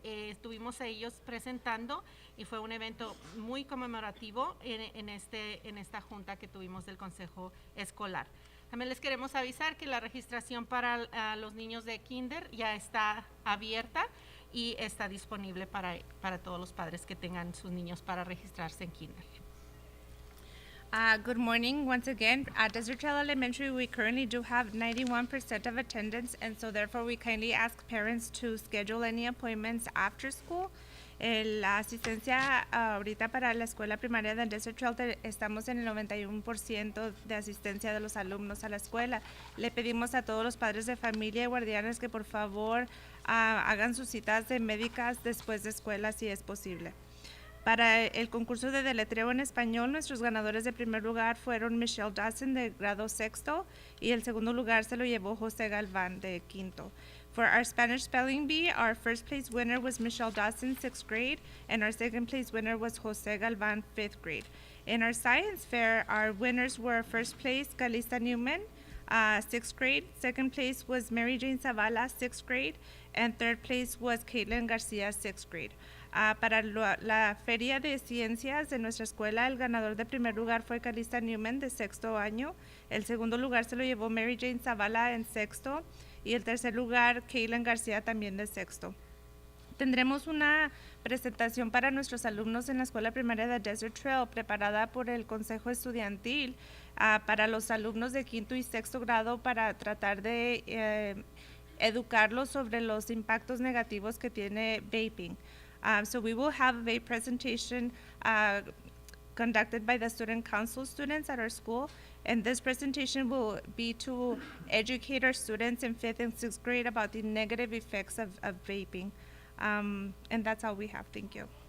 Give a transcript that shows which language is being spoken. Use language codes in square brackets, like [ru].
[es] Estuvimos a ellos presentando y fue un evento muy conmemorativo en esta junta que tuvimos del consejo escolar. También les queremos avisar que la registración para los niños de kinder ya está abierta y está disponible para todos los padres que tengan sus niños para registrarse en kinder. [en] Good morning once again. At Desert Trail Elementary, we currently do have 91% of attendance, and so therefore we kindly ask parents to schedule any appointments after school. [es] La asistencia ahorita para la escuela primaria de Desert Trail estamos en el 91% de asistencia de los alumnos a la escuela. Le pedimos a todos los padres de familia y guardianes que por favor hagan sus citas médicas después de escuela si es posible. Para el concurso de deletreo en español, nuestros ganadores de primer lugar fueron Michelle Dawson de grado sexto y el segundo lugar se lo llevó José Galván de quinto. [en] For our Spanish Spelling Bee, our first place winner was Michelle Dawson, 6th grade, and our second place winner was Jose Galvan, 5th grade. In our Science Fair, our winners were first place Calista Newman, 6th grade, second place was Mary Jane Zavala, 6th grade, and third place was Caitlin Garcia, 6th grade. [es] Para la Feria de Ciencias de nuestra escuela, el ganador de primer lugar fue Calista Newman, de sexto año. El segundo lugar se lo llevó Mary Jane Zavala en sexto. Y el tercer lugar, Caitlin García, también de sexto. Tendremos una presentación para nuestros alumnos en la escuela primaria de Desert Trail, preparada por el Consejo Estudiantil, para los alumnos de quinto y sexto grado, para tratar de educarlos sobre los impactos negativos que tiene vaping. [en] So we will have a vape presentation conducted by the student council students at our school. And this presentation will be to educate our students in 5th and 6th grade about the negative effects of vaping. And that's all we have. Thank you.